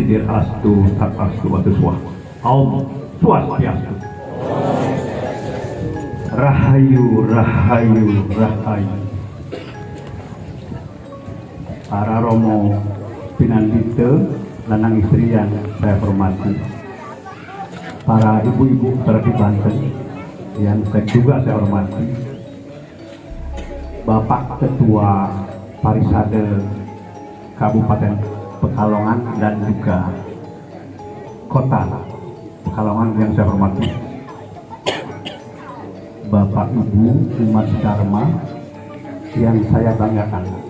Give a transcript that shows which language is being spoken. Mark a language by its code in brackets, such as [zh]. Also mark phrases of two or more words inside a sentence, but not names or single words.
[sa] Astu, Tatastu, Watuswa. Om Swastiastu. [jv] Rahayu, Rahayu, Rahayu. [id] Para Romo Pinandite, lanang istri yang saya hormati, para ibu-ibu terdi Banten yang juga saya hormati, Bapak Ketua Parisade Kabupaten Pekalongan dan juga Kota Pekalongan yang saya hormati, Bapak Ibu umat Dharma yang saya banggakan.